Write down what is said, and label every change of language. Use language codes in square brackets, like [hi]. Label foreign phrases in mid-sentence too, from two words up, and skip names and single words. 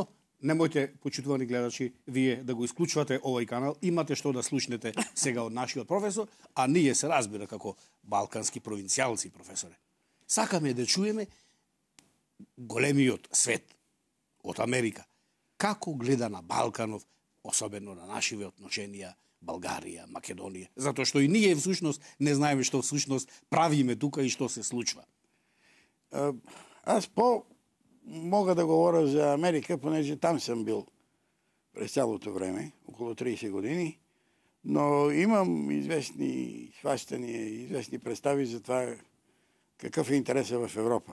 [mk] Немојте, почитувани гледачи, вие да го исклучувате овој канал, имате што да слушнете сега од нашиот професор, а ние се разбира како балкански провинцијалци, професоре. Сакаме да чуеме големиот свет од Америка. Како гледа на Балканов, особено на нашиве отношенија, Българија, Македонија, затоа што и ние всушност не знаеме што всушност правиме тука и што се случва. [bg] Аз мога да говоря за Америка, понеже там съм бил през цялото време, около 30 години, но имам известни хващания, известни представи за това какъв е интересът в Европа.